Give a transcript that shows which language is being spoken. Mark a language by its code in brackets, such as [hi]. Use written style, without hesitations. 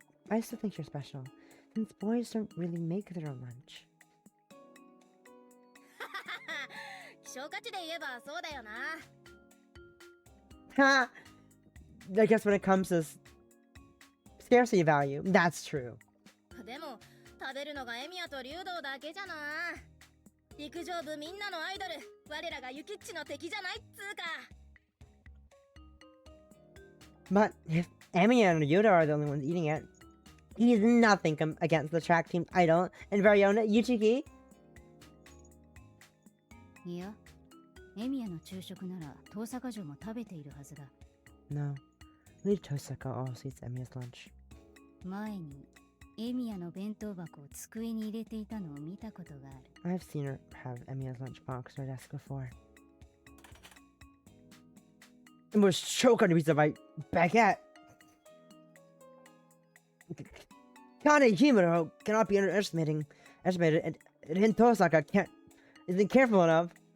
[en] I still think you're special, since boys don't really make their own lunch. [ja] 希少価値で言えばそうだよな。 Ha! [en] I guess when it comes to scarcity value, that's true. [ja] でも食べるのがエミヤと竜道だけじゃな。陸上部みんなのアイドル、我らがユキッチの敵じゃないっつうか。 [en] But if Emiya and Yuta are the only ones eating it, he's nothing against the track team's idol and very own Yuchiki. [ja] いや、エミヤの昼食なら遠坂城も食べているはずだ。 [en] No, Lady Tosaka also eats Emiya's lunch. [ja] 前にエミヤの弁当箱を机に入れていたのを見たことがある。 [en] I've seen her have Emiya's lunchbox on her desk before. It was choked on a piece of my baguette. Kanehimuro cannot be underestimated, and Hintosaka isn't careful enough.